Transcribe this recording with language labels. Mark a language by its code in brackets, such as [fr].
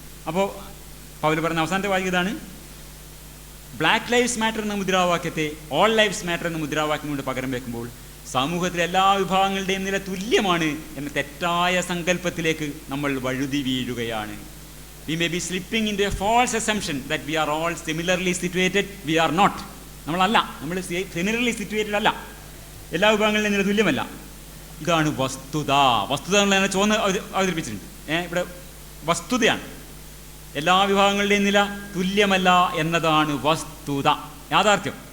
[ml] അപ്പോൾ പൗൽ പറഞ്ഞ അവസാനത്തെ വാക്യം ഇതാണ്. ബ്ലാക്ക് ലൈഫ്സ് മാറ്റർ എന്ന മുദ്രാവാക്യത്തെ ഓൾ ലൈഫ്സ് മാറ്റർ എന്ന മുദ്രാവാക്യം കൊണ്ട് പകരം വെക്കുമ്പോൾ സമൂഹത്തിലെ എല്ലാ വിഭാഗങ്ങളുടെയും നില തുല്യമാണ് എന്ന തെറ്റായ സങ്കല്പത്തിലേക്ക് നമ്മൾ വഴുതി വീഴുകയാണ്. [en] We may be slipping into a false assumption that we are all similarly situated. We are not. [ml] നമ്മളല്ല, നമ്മൾ സിമിലർലി സിറ്റുവേറ്റഡ് അല്ല. എല്ലാ വിഭാഗങ്ങളുടെയും നില തുല്യമല്ല. ഇതാണ് വസ്തുത. വസ്തുത എന്നുള്ള ചോന്ന് അവതരിപ്പിച്ചിട്ടുണ്ട്. ഇവിടെ വസ്തുതയാണ്. എല്ലാ വിഭാഗങ്ങളുടെയും നില തുല്യമല്ല എന്നതാണ് വസ്തുത, യാഥാർത്ഥ്യം.